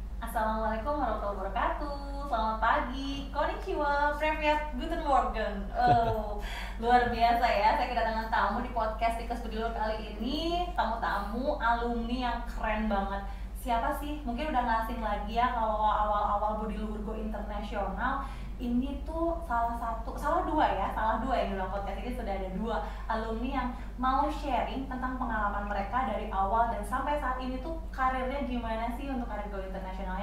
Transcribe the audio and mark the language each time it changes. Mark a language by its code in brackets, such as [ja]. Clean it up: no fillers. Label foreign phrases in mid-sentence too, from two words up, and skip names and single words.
[ar] السلام عليكم ورحمة الله وبركاته. [id] Selamat pagi, konnichiwa, [de] привет, guten morgen. [id] Luar biasa ya, saya kedatangan tamu di podcast Tikus Budi Luhur kali ini. Tamu-tamu alumni yang keren banget. Siapa sih? Mungkin udah nggak asing lagi ya kalau awal-awal Budi Luhur Go Internasional. Ini tuh salah dua ya di dalam podcast ini sudah ada dua alumni yang mau sharing tentang pengalaman mereka dari awal dan sampai saat ini tuh karirnya gimana sih untuk karir Go Internasionalnya.